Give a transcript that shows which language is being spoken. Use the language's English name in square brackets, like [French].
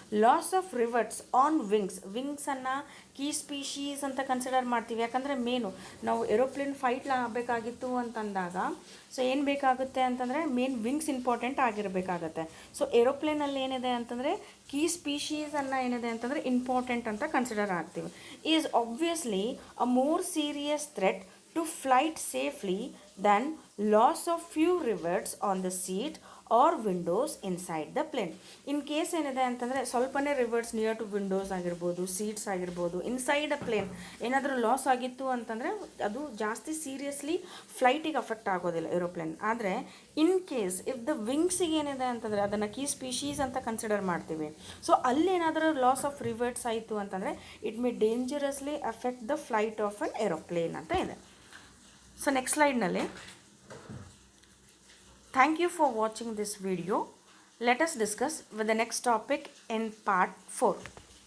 [English] loss of rivets on ವಿಂಗ್ಸನ್ನು key species [Kannada] ಅಂತ consider ಮಾಡ್ತೀವಿ. ಯಾಕಂದರೆ ಮೇನು ನಾವು ಏರೋಪ್ಲೇನ್ ಫೈಟ್ ಆಗಬೇಕಾಗಿತ್ತು ಅಂತಂದಾಗ ಸೊ ಏನು ಬೇಕಾಗುತ್ತೆ ಅಂತಂದರೆ ಮೇನ್ ವಿಂಗ್ಸ್ ಇಂಪಾರ್ಟೆಂಟ್ ಆಗಿರಬೇಕಾಗತ್ತೆ. ಸೊ ಏರೋಪ್ಲೇನಲ್ಲಿ ಏನಿದೆ ಅಂತಂದರೆ ಕೀ ಸ್ಪೀಶೀಸನ್ನು ಏನಿದೆ ಅಂತಂದರೆ ಇಂಪಾರ್ಟೆಂಟ್ ಅಂತ ಕನ್ಸಿಡರ್ ಆಗ್ತೀವಿ. [English] Is obviously a more serious threat to flight safely than loss of few rivets on the seat or windows inside the plane. [Kannada] In case ಏನಿದೆ ಅಂತಂದರೆ ಸ್ವಲ್ಪನೇ ರಿವರ್ಟ್ಸ್ [English] near to windows [Kannada] ಆಗಿರ್ಬೋದು, ಸೀಟ್ಸ್ ಆಗಿರ್ಬೋದು, [English] inside a plane [Kannada] ಏನಾದರೂ loss ಆಗಿತ್ತು ಅಂತಂದರೆ ಅದು ಜಾಸ್ತಿ ಸೀರಿಯಸ್ಲಿ ಫ್ಲೈಟಿಗೆ ಅಫೆಕ್ಟ್ ಆಗೋದಿಲ್ಲ ಏರೋಪ್ಲೇನ್. ಆದರೆ ಇನ್ ಕೇಸ್ ಇಫ್ ದ ವಿಂಗ್ಸಿಗೆ ಏನಿದೆ ಅಂತಂದರೆ ಅದನ್ನು ಕೀ ಸ್ಪೀಶೀಸ್ ಅಂತ ಕನ್ಸಿಡರ್ ಮಾಡ್ತೀವಿ. ಸೊ ಅಲ್ಲೇನಾದರೂ ಲಾಸ್ ಆಫ್ ರಿವರ್ಟ್ಸ್ ಆಯಿತು ಅಂತಂದರೆ [English] it may dangerously affect the flight of an aeroplane [Kannada] ಅಂತ ಇದೆ. [English] So next ಸ್ಲೈಡ್ನಲ್ಲಿ thank you for watching this video. Let us discuss with the next topic in part 4.